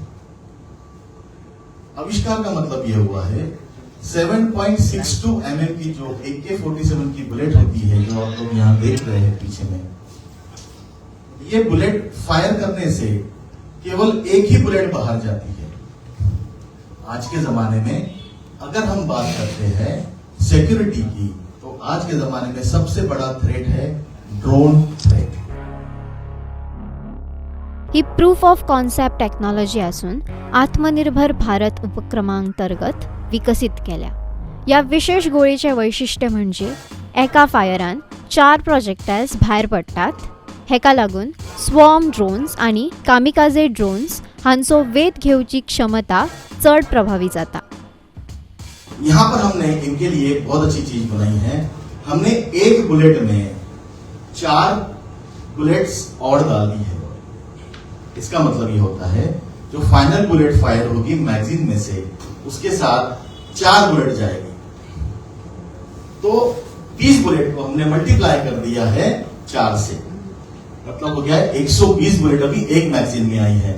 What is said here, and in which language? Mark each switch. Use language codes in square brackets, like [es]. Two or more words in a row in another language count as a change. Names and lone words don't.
[hi] आविष्कार का मतलब यह हुआ है 7.62 mm की जो AK-47 की बुलेट होती है, जो आप लोग यहां देख रहे हैं पीछे में, ये [en] bullet fire [hi] करने से केवल एक ही बुलेट बाहर जाती है। आज के जमाने में अगर हम बात करते हैं सिक्योरिटी की, तो आज के जमाने में सबसे बड़ा थ्रेट है [en] drone threat. [kok] ही [en] proof of concept technology [kok] असून आत्मनिर्भर भारत उपक्रमांतर्गत विकसित केल्या। या विशेष गोळीचे वैशिष्ट्य म्हणजे एका फायरान 4 प्रोजेक्टाइल्स भायर पडटात। हेका लागून [en] swarm drones [kok] आणि [en] kamikaze drones [kok] हांचो वेध घेवची क्षमता चढ प्रभावी जाता। [hi] यहाँ पर हमने इनके लिए बहुत अच्छी चीज बनाई है। हमने एक बुलेट में 4 बुलेट्स और डाल दी है। इसका मतलब ये होता है जो [en] final bullet fire [hi] होगी मैगजीन में से, उसके साथ 4 बुलेट जाएगी, तो 20 बुलेट को हमने मल्टीप्लाई कर दिया है 4 से, मतलब हो गया 120 बुलेट अभी एक मैगजीन में आई है।